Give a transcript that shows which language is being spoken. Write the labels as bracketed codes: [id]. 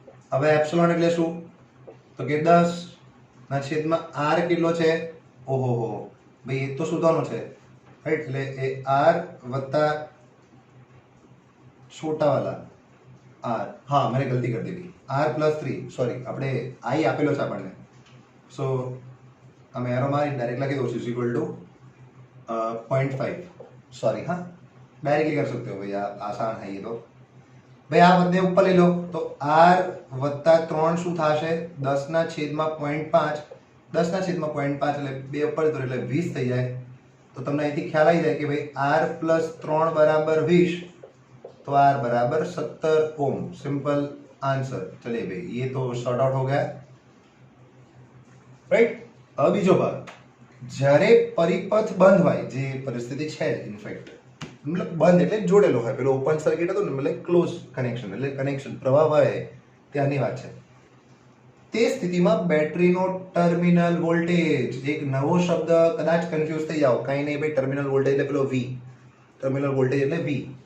[gu] હવે એપ્સિલોન એટલે શું? તો કે 10 ના છેદમાં R કેટલો છે? ઓહો ભાઈ, એ તો શોધવાનો છે, રાઈટ? એટલે એ R વત્તા છોટા વાલા R, હા મેં ગલતી કરી દીધી, R પ્લસ 3, સોરી, આપણે I આપેલો છે આપણને. સો અમે એરો મારી ડાયરેક્ટ લખી દઉં છું ઇક્વલ ટુ 0.5, [hi] सॉरी, हाँ डायरेक्टली कर सकते हो भैया, आसान है ये तो भाई. [gu] આ બધે ઉપર લઈ લો તો R વત્તા 3 શું થશે? 10 ના છેદમાં 0.5, 10 ના છેદમાં 0.5 એટલે 2 ઉપર તો એટલે 20 થઈ જાય. તો તમને અહીંથી ખ્યાલ આવી જાય કે ભાઈ R પ્લસ 3 બરાબર 20, [hi] तो R बराबर 70 ओम. Simple answer. चलिए भाई, ये तो शॉर्ट आउट हो गया, राइट? [gu] अब बीजो भाग, જ્યારે પરિપથ બંધ હોય, જે પરિસ્થિતિ છે ઇનફેક્ટ, મતલબ બંધ એટલે જોડેલો હોય, પેલો ઓપન સર્કિટ હતો ને, મતલબ ક્લોઝ કનેક્શન, એટલે કનેક્શન પ્રવાહ વહે ત્યાંની વાત છે. તે સ્થિતિમાં બેટરીનો ટર્મિનલ વોલ્ટેજ, એક નવો શબ્દ કદાચ કન્ફ્યુઝ થઈ જાઓ, કઈ નહીં ભાઈ, ટર્મિનલ વોલ્ટેજ એટલે પેલો V, ટર્મિનલ વોલ્ટેજ એટલે V.